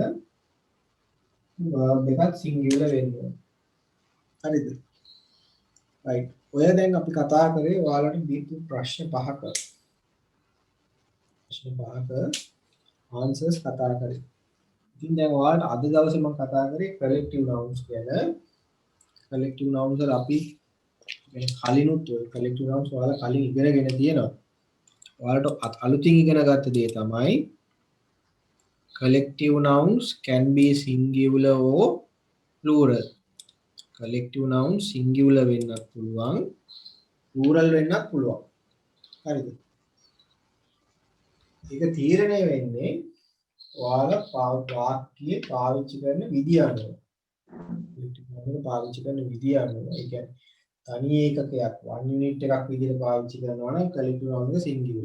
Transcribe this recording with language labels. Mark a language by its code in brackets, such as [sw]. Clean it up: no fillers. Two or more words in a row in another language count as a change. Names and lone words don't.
[si] verb එකත් singular වෙනවා. හරිද? right. ඔය දැන් අපි කතා කරේ ඔයාලට දීපු ප්‍රශ්න පහක. ප්‍රශ්න පහක answers කතා කරේ. ඉතින් දැන් ඔයාලට අද දවසේ මම කතා කරේ [en] collective nouns [si] ගැන. [en] collective nouns [si] වල අපි يعني කලිනුත් ඔය [en] collective nouns [si] ඔයාලා කලින් ඉගෙනගෙන තියෙනවා. ඔයාලට අලුතින් ඉගෙන ගත්ත දේ තමයි [en] collective nouns can be singular or plural. collective nouns [si] singular වෙන්නත් පුළුවන් plural වෙන්නත් පුළුවන්. හරිද? ඒක තීරණය වෙන්නේ ඔයාලා වාක්‍යයේ පාවිච්චි කරන විදිය අනුව. [en] collective noun [si] එක පාවිච්චි කරන විදිය අනුව. ඒ කියන්නේ තනි ඒකකයක් [en] one unit [si] එකක් විදිහට පාවිච්චි කරනවා නම් [en] collective noun [si] එක singular.